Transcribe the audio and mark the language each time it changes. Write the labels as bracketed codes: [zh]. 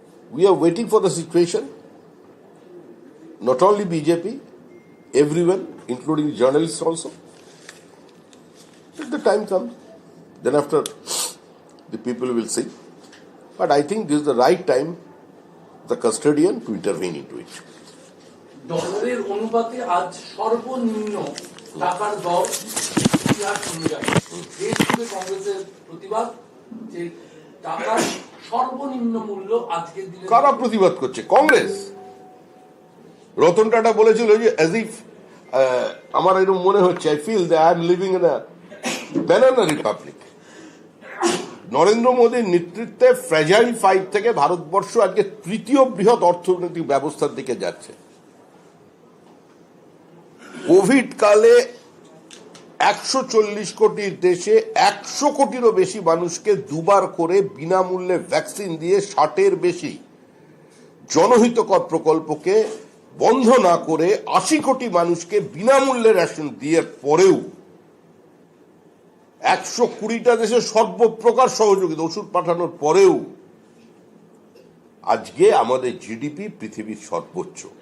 [en] We are waiting for the situation. Not only BJP, everyone, including journalists also. If the time comes, then after the people will see. But I think this is the right time, the custodian, to intervene into it. [bn] ডলারের অনুপাতে আজ সর্বনিম্ন টাকার দর ইতিহাস অনুযায়ী দেশ জুড়ে কংগ্রেসের প্রতিবাদ যে টাকার সর্বনিম্ন মূল্য আজকের দিনে। কারা প্রতিবাদ করছে? কংগ্রেস। রতন টাটা বলেছিল যে as if আমার এরকম মনে হচ্ছে, [en] I feel that I am living in a banana republic. [bn] Narendra মোদীর নেতৃত্বে ফ্র্যাজাইল 5 থেকে ভারতবর্ষ আজকে তৃতীয় বৃহৎ অর্থনৈতিক ব্যবস্থার দিকে যাচ্ছে। কোভিড কালে 140 কোটির দেশে 100 কোটিরও বেশি মানুষকে দুবার করে বিনামূল্যে ভ্যাকসিন দিয়ে 60-এর বেশি জনহিতকর প্রকল্পকে বন্ধ না করে 80 কোটি মানুষকে বিনামূল্যে রেশন দিয়ে পরেও 120টা দেশে সর্বপ্রকার সহযোগিতা ওষুধ পাঠানোর পরেও আজকে আমাদের জিডিপি পৃথিবীর সর্বোচ্চ।